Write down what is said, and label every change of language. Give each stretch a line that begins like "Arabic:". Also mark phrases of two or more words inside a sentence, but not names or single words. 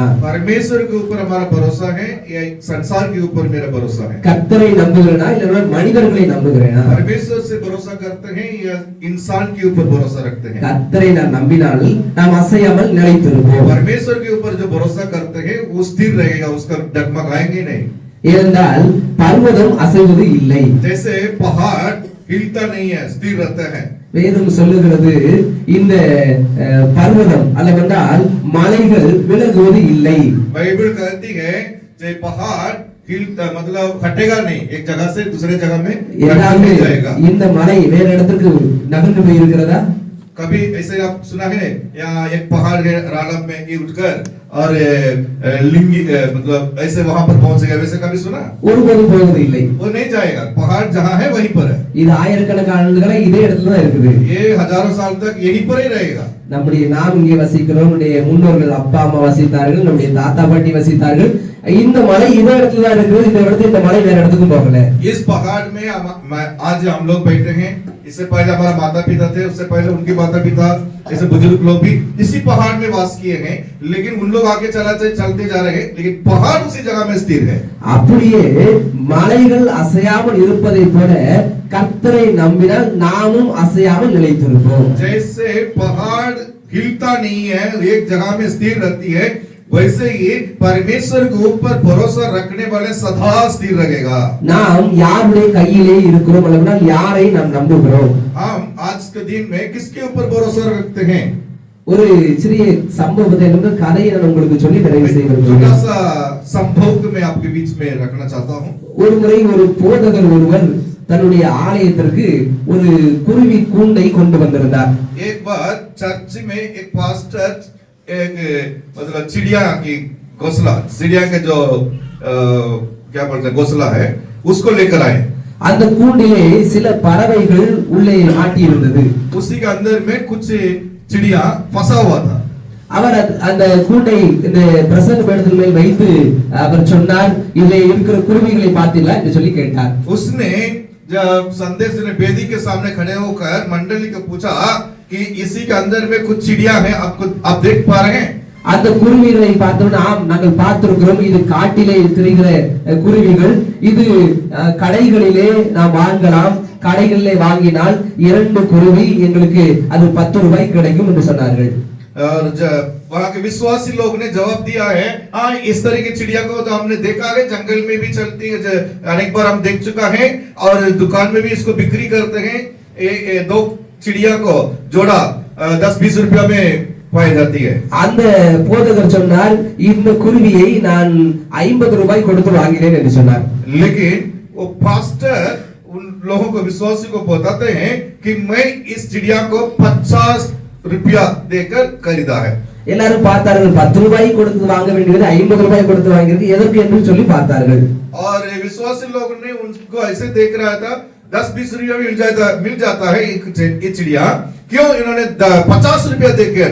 Hindi: परमेश्वर के ऊपर हमारा भरोसा है या संसार के ऊपर मेरा भरोसा है?
Tamil: கர்த்தரை நம்புகிறேனா இல்ல நான் மனிதர்களை நம்புகிறேனா?
Hindi: परमेश्वर से भरोसा करते हैं या इंसान के ऊपर भरोसा रखते हैं?
Tamil: கர்த்தரை நான் நம்பினால் நாம் அசையாமல் நிலைத்திருப்போம்.
Hindi: परमेश्वर के ऊपर जो भरोसा करते हैं वो स्थिर रहेगा, उसका डगमगाएंगे नहीं.
Tamil: ஏனென்றால் பர்வதம் அசைவது இல்லை.
Hindi: जैसे पहाड़ हिलता नहीं है, स्थिर रहता है.
Tamil: வேதம் சொல்லுகிறது இந்த பர்வதம் அல்லவென்றால் மலைகள் விலகுவது இல்லை.
Hindi: बाइबल कहती है जो पहाड़ हिलता मतलब हटेगा नहीं, एक जगह से दूसरे जगह में नहीं जाएगा.
Tamil: இந்த மலை வேற இடத்துக்கு நகர்ந்து போய் இருக்கிறதா?
Hindi: कभी ऐसे आप सुना है या एक पहाड़ है रालम में ये उठकर और लिंगी मतलब ऐसे वहां पर पहुंच गया, वैसे कभी सुना?
Tamil: ஒருபோதும் போவது இல்லை.
Hindi: वो नहीं जाएगा. पहाड़ जहां है वहीं पर है.
Tamil: இது ஆயிரக்கணக்கான ஆண்டுகளா இதே இடத்துல தான் இருக்குது.
Hindi: ये हजारों साल तक यहीं पर ही रहेगा.
Tamil: நம்முடைய நாம் இங்கே வசிக்கிறோம், நம்முடைய முன்னோர்கள் அப்பா அம்மா வசித்தார்கள், நம்முடைய தாத்தா பாட்டி வசித்தார்கள். இந்த மலை இதே இடத்துல தான் இருக்குது. இந்த இடத்துல இந்த மலை வேற இடத்துக்கும் போகல.
Hindi: इस पहाड़ में आज हम लोग बैठे हैं. इससे पहले हमारा माता पिता थे, उससे पहले उनके माता पिता ऐसे बुजुर्ग लोग भी इसी पहाड़ में वास किए हैं, लेकिन उन लोग आगे चलते जा रहे हैं, लेकिन पहाड़ उसी जगह में स्थिर है.
Tamil: அப்படியே மலைகள் அசையாமல் இருப்பதை போல கர்த்தரை நம்பினால் நாமும் அசையாமல் நிலைத்திருப்போம்.
Hindi: जैसे पहाड़ हिलता नहीं है, एक जगह में स्थिर रहती है, वैसे ही परमेश्वर के ऊपर भरोसा रखने वाले सदा स्थिर रहेगा.
Tamil: நாம் யாருடைய கையிலே இருக்கிறோம் அல்லது யாரை நாம் நம்புகிறோம்?
Hindi: हम आज के दिन में किसके ऊपर भरोसा रखते हैं?
Tamil: ஒரு சிறிய சம்பவத்தை நம்ம கதையை நான் உங்களுக்கு சொல்லி நிறைவு செய்ய
Hindi: छोटा
Tamil: விரும்புகிறேன்.
Hindi: सा संभव को मैं आपके बीच में रखना चाहता हूँ.
Tamil: ஒரு முறை ஒரு போதகர் ஒருவர் தன்னுடைய ஆலயத்திற்கு ஒரு குருவி கூண்டை கொண்டு வந்திருந்தார்.
Hindi: एक बार चर्च में एक पास्टर एक मतलब चिड़िया की घोंसला, चिड़िया के जो क्या बोलते हैं घोंसला है, उसको लेकर आए.
Tamil: அந்த கூண்டிலே சில பறவைகள் உள்ளே மாட்டி இருந்தது.
Hindi: उसी के अंदर में कुछ चिड़िया फंसा हुआ था.
Tamil: அவர் அந்த கூண்டை இந்த பிரசங்க பீடத்தின் மேல் வைத்து அவர் சொன்னார், இதிலே இருக்கிற குருவிகளை பார்த்தீங்களா என்று சொல்லி கேட்டார்.
Hindi: उसने जब संदेश ने बेदी के सामने खड़े होकर मंडली को पूछा कि इसी के अंदर में कुछ चिड़िया हैं, आप देख पा रहे हैं?
Tamil: அந்த குருவிகளை பார்த்தோம்னா ஆம் நாங்கள் பார்த்திருக்கிறோம், இது காட்டிலே இருக்கிற குருவிகள், இது கடைகளிலே நாம் வாங்கலாம், கடைகளிலே வாங்கினால் 2 குருவி எங்களுக்கு அது 10 ரூபாய் கிடைக்கும் என்று சொன்னார்கள்.
Hindi: और वहाँ के विश्वासी लोग ने जवाब दिया है, हाँ इस तरह की चिड़िया को तो हमने देखा है, जंगल में भी चलती है, अनेक बार हम देख चुका है और दुकान में भी इसको बिक्री करते हैं. 2 चिड़िया को जोड़ा 10-20 रुपया में पाई जाती है.
Tamil: அந்த போதகர் சொன்னார், இந்த குருவியை நான் 50 ரூபாய் கொடுத்து வாங்கினேன் என்று சொன்னார்.
Hindi: लेकिन वो पास्टर उन लोगों को विश्वासी को बताते हैं कि मैं इस चिड़िया को 50 रुपया देकर खरीदा है.
Tamil: எல்லாரும் பார்த்தார்கள், 10 ரூபாய் கொடுத்து வாங்க வேண்டியது 50 ரூபாய் கொடுத்து வாங்கிருக்கு, எதற்கு என்று சொல்லி பார்த்தார்கள்.
Hindi: और विश्वासी लोग ने उनको ऐसे देख रहा था, 10-20 रुपया मिल जाता है ये चिड़िया, क्यों इन्होंने 50 रुपया देकर.